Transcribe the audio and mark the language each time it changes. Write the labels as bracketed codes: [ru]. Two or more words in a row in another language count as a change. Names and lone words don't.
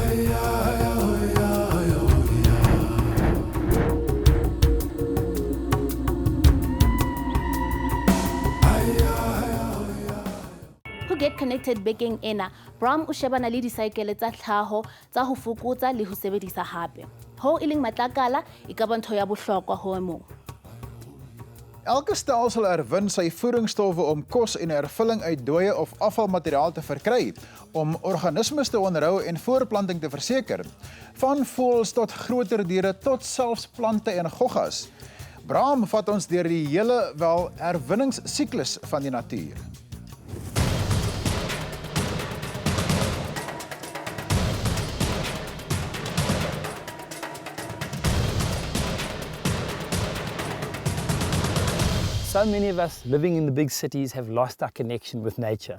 [st] Ho Get Connected bekeng ena, Bram o shebana le disaekele tsa tlhaho tsa ho fokotsa le ho sebedisa hape. Ho e leng matlakala e ka ba ntho ya bohlokwa ho mong. [af] Elke stelsel herwin sy voedingsstowwe om kos en hervulling uit dooie of afvalmateriaal te verkry, om organismes te onderhou en voortplanting te verseker. Van voëls tot groter diere tot selfs plante en goggas. Bram vat ons deur die hele herwinningssiklus van die natuur. [en] So many of us living in the big cities have lost our connection with nature.